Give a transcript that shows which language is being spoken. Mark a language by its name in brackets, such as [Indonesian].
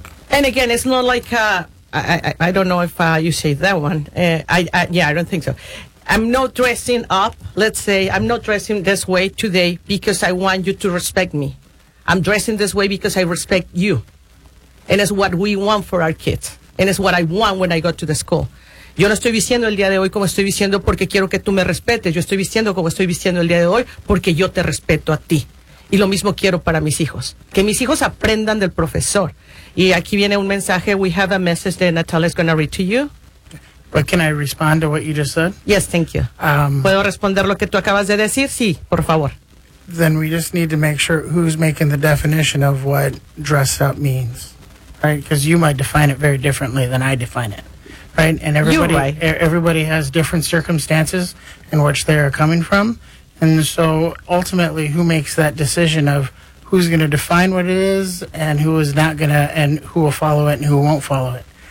[English] And again, it's not like I don't know if you say that one. I don't think so. I'm not dressing up. Let's say I'm not dressing this way today because I want you to respect me. I'm dressing this way because I respect you. And it's what we want for our kids. And it's what I want when I go to the school. [Spanish] Yo no estoy vistiendo el día de hoy como estoy vistiendo porque quiero que tú me respetes. Yo estoy vistiendo como estoy vistiendo el día de hoy porque yo te respeto a ti. Y lo mismo quiero para mis hijos. Que mis hijos aprendan del profesor. Y aquí viene un mensaje. [English] We have a message that Natalia is going to read to you. But can I respond to what you just said? Yes, thank you. [Spanish] ¿Puedo responder lo que tú acabas de decir? Sí, por favor. [English] Then we just need to make sure who's making the definition of what dress up means. Right? Because you might define it very differently than I define it. Right? And everybody has different circumstances in which they are coming from. And so ultimately, who makes that decision of who's going to define what it is and who is not going to, and who will follow it and who won't follow it?